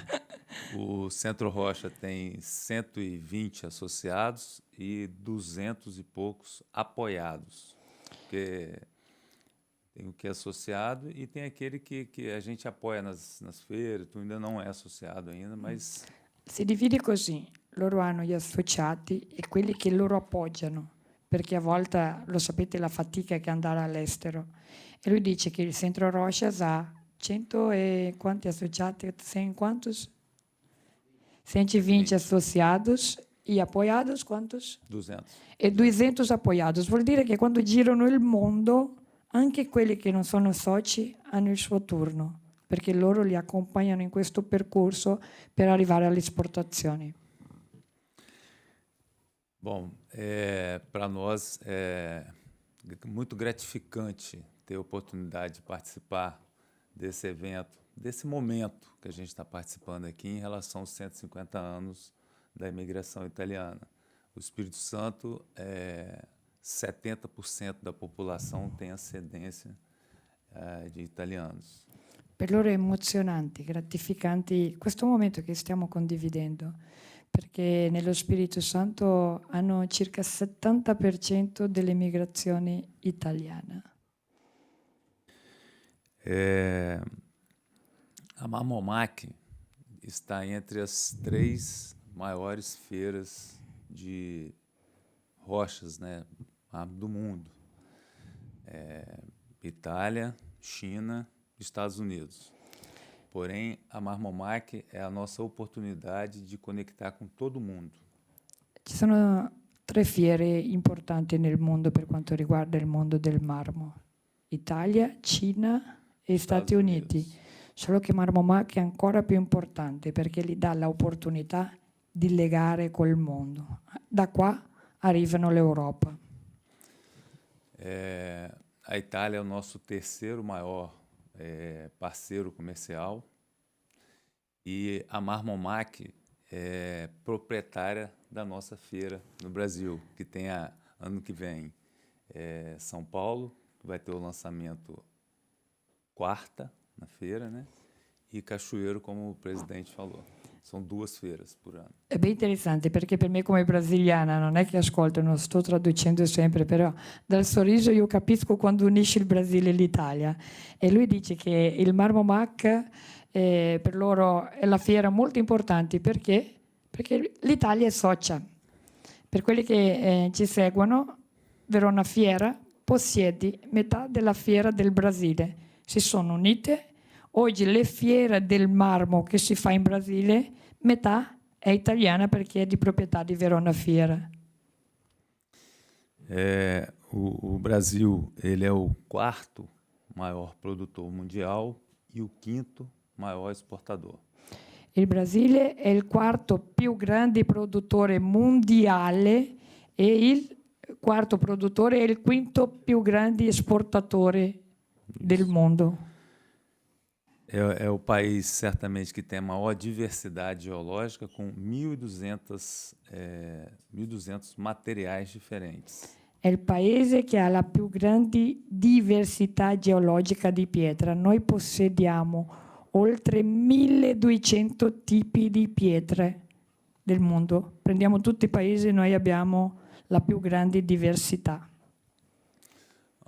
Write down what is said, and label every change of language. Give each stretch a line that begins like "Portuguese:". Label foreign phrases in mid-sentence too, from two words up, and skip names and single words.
Portuguese: O Centro Rocha tem 120 associados e 200 e poucos apoiados. Porque tem o que é associado e tem aquele que a gente apoia nas feiras, tu ainda não é associado ainda, mas...
Italian: Si divide così, loro hanno gli associati e quelli che loro appoggiano, perché a volte, lo sapete, la fatica che andare all'estero. E lui dice che il Centro Rochas ha 100 e quanti associati?
Portuguese: 100 quantos? 120 associados e apoiados quantos? 200. E 200 apoiados.
Italian: Vuol dire che quando girano il mondo, anche quelli che non sono soci hanno il suo turno, perché loro li accompagnano in questo percorso per arrivare alle esportazioni.
Portuguese: Bom, para nós é muito gratificante ter a oportunidade de participar desse evento, desse momento que a gente está participando aqui em relação aos 150 anos da imigração italiana. O Espírito Santo, 70% da popolação tem ascendência de italianos.
Italian: Per loro è emozionante, gratificante questo momento che stiamo condividendo, perché nello Spirito Santo hanno circa 70% dell'emigrazione italiana.
Portuguese: A Marmomac está entre as 3 maiores feiras de rochas, né, do mundo. Itália, China, Estados Unidos. Porém, a Marmomac é a nossa oportunidade de conectar com todo mundo.
Italian: Ci sono 3 fiere importanti nel mondo per quanto riguarda il mondo del marmo. Italia, Cina e Stati Uniti. Solo che Marmomac è ancora più importante perché gli dà l'opportunità di legare col mondo. Da qua arrivano l'Europa.
Portuguese: A Itália é o nosso terceiro maior parceiro comercial e a Marmomac é proprietária da nossa feira no Brasil, que tem ano que vem São Paulo, que vai ter o lançamento quarta na feira, né? E Cachoeiro, como o presidente falou.
Italian: Sono 2
Portuguese: feiras por
Italian: anno. È ben interessante perché per me come brasiliana non è che ascolto, non sto traducendo sempre, però dal sorriso io capisco quando unisce il Brasile e l'Italia. E lui dice che il Marmomac per loro è la fiera molto importante perché l'Italia è socia. Per quelli che ci seguono, Verona Fiera possiede metà della fiera del Brasile. Si sono unite. Oggi le fiere del marmo che si fa in Brasile, metà è italiana perché è di proprietà di Verona Fiera.
Portuguese: O Brasil ele é o 4º maior produtor mundial e o 5º maior exportador.
Italian: Il Brasile è il 4º più grande produttore mondiale e il 4º produttore è il 5º più grande esportatore del mondo.
Portuguese: É o país, certamente, que tem a maior diversidade geológica, com 1.200 materiais differenti.
Italian: È il paese che ha la più grande diversità geologica di pietra. Noi possediamo oltre 1.200 tipi di pietre del mondo. Prendiamo tutti i paesi e noi abbiamo la più grande diversità.